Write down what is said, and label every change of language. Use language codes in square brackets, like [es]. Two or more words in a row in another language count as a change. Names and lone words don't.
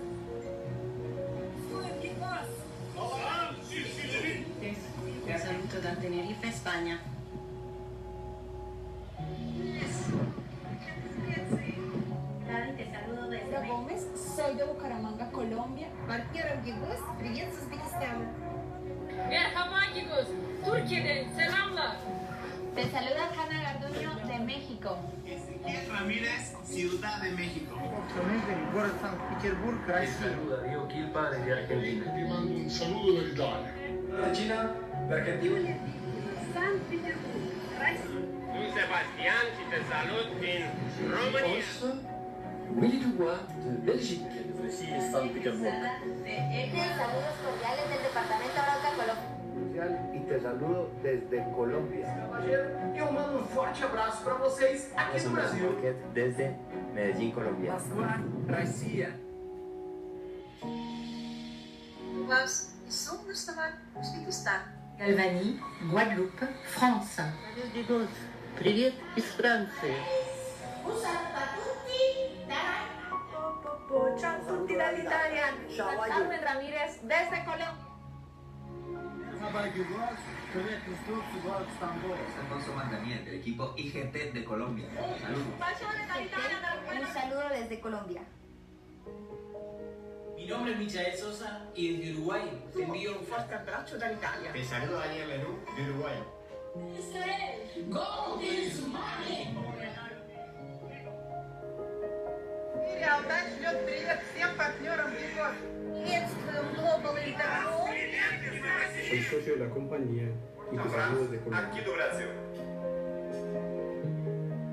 [es] Un saludo da Tenerife, España. Daddy, te saludo desde Laura México. Gómez, soy de Bucaramanga, Colombia. [ru] Партнером ЕГОС, привет с Узбекистана. [tr] Merhaba Diego, Türkiye'den selamlar. [es] Te saluda Hanna Garduño de México. Ezequiel Ramírez, Ciudad de México. [ru] Город Санкт-Петербург, Россия. [es] Saluda Diego Quilpa desde Argentina. [it] Ti mando un saluto dall'Italia. [es] Regina, de Argentina. [ru] San Petersburg, Россия. [fr] Sebastián, qui te salut in Roumanie. Willy Dubois de Belgique. Ici, Saint-Pétersbourg. [es] Saludos cordiales del departamento Arauca, Colombia. E te saludo desde Colômbia. [pt] Eu mando forte abraço para vocês aqui no Brasil. [es] Desde Medellín, Colômbia. [ru] Россия. Вас из солнечного Узбекистана. [fr] Albanie, Guadeloupe, France. [ru] Привет из Франции. [it] Ciao a tutti dall'Italia. [es] Carmen Ramírez desde Colombia. Alfonso Mandaniel, del equipo IGT de Colombia. Saludos. Un saludo desde Colombia. Mi nombre es Michael Sosa y desde Uruguay te envío un fuerte abrazo dall'Italia. Te saluda Daniel Lenú, de Uruguay. [en] Gold is money. [ru] Реалдать шлет привет всем партнерам ЕГОС. Приветствуем Global Interview. [es] Soy socio de la compañía y te saludo desde Colombia. [pt] Aqui do Brasil.